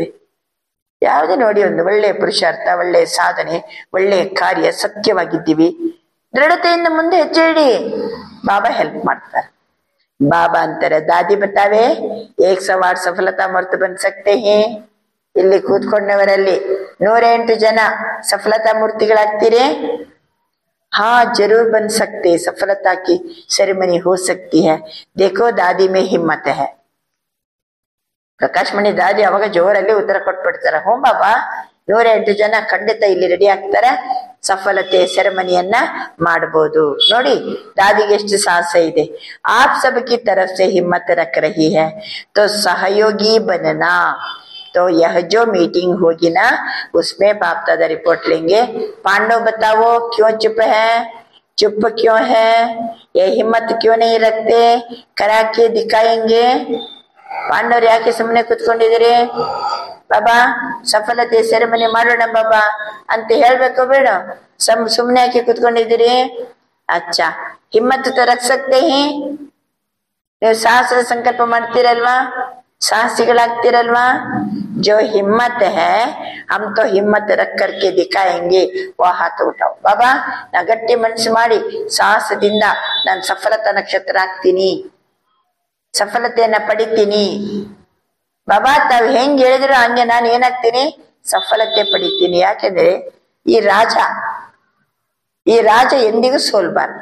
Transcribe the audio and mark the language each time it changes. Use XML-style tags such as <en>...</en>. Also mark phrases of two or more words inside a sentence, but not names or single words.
<kn>ಯಾವುದೇ ನೋಡಿ, ಒಂದು ಒಳ್ಳೆಯ ಪುರುಷಾರ್ಥ, ಒಳ್ಳೆಯ ಸಾಧನೆ, ಒಳ್ಳೆಯ ಕಾರ್ಯ, ಸತ್ಯವಾಗಿದ್ದೀವಿ, ದೃಢತೆಯಿಂದ ಮುಂದೆ ಹೆಜ್ಜೆ ಇಡಿ, ಬಾಬಾ ಹೆಲ್ಪ್ ಮಾಡ್ತಾರೆ.</kn> <hi>ಬಾಬಾ ಅಂತಾರೆ, दादी बतावे 108 सफलता मूर्ति बन सकते हैं.</hi> <kn>ಇಲ್ಲಿ ಕೂತ್ಕೊಂಡವರಲ್ಲಿ 108 ಜನ ಸಫಲತಾ ಮೂರ್ತಿಗಳಾಗ್ತೀರಿ?</kn> <hi>हाँ, ज़रूर बन सकते. सफलता की सेरेमनी हो सकती है. देखो दादी में हिम्मत है.</hi> <kn>ಪ್ರಕಾಶ್ ಮಣಿ ದಾದಿ ಅವಾಗ ಜೋರಲ್ಲಿ ಉತ್ತರ ಕೊಟ್ಬಿಡ್ತಾರೆ. ಹೋ ಬಾಬಾ, 108 ಜನ ಖಂಡಿತ ಇಲ್ಲಿ ರೆಡಿ ಆಗ್ತಾರೆ, ಸಫಲತೆ ಸೆರೆಮನಿಯನ್ನ ಮಾಡಬಹುದು. ನೋಡಿ ದಾದಿಗೆ ಎಷ್ಟು ಸಾಹಸ ಇದೆ.</kn> <hi>आप सबकी तरफ से हिम्मत रख रही है तो सहयोगी बनना. तो यह जो मीटिंग होगी ना, उसमें बाप दादा रिपोर्ट लेंगे. पांडव बताओ क्यों चुप है? चुप क्यों है? ये हिम्मत क्यों नहीं रखते? करा के दिखाएंगे.</hi> <kn>ಪಾಂಡವ್ರು ಯಾಕೆ ಸುಮ್ಮನೆ ಕುತ್ಕೊಂಡಿದ್ದೀರಿ? ಬಾಬಾ ಸಫಲತೆ ಸೆರೆಮನಿ ಮಾಡೋಣ ಬಾಬಾ ಅಂತ ಹೇಳ್ಬೇಕು ಬೇಡ? ಸುಮ್ಮನೆ ಯಾಕೆ ಕುತ್ಕೊಂಡಿದ್ದೀರಿ? ಅಚ್ಚಾ,</kn> <hi>हिम्मत तो रख सकते हैं.</hi> <kn>ನೀವು ಸಾಹಸದ ಸಂಕಲ್ಪ ಮಾಡ್ತೀರಲ್ವಾ, ಸಾಹಸಿಗಳಾಗ್ತಿರಲ್ವಾ?</kn> <hi>जो हिम्मत है हम तो हिम्मत रख करके दिखाएंगे, वो हाथ उठाओ.</hi> <kn>ಬಾಬಾ ನಾ ಗಟ್ಟಿ ಮನಸ್ಸು ಮಾಡಿ ಸಾಹಸದಿಂದ ನಾನು ಸಫಲತಾ ನಕ್ಷತ್ರ ಆಗ್ತೀನಿ, ಸಫಲತೆಯನ್ನ ಪಡಿತೀನಿ. ಬಾಬಾ ತಾವ್ ಹೆಂಗ್ ಹೇಳಿದ್ರು ಹಂಗೆ ನಾನು ಏನಾಗ್ತೀನಿ? ಸಫಲತೆ ಪಡಿತೀನಿ. ಯಾಕೆಂದ್ರೆ ಈ ರಾಜ ಎಂದಿಗೂ ಸೋಲ್ಬಾರ್ದು.</kn>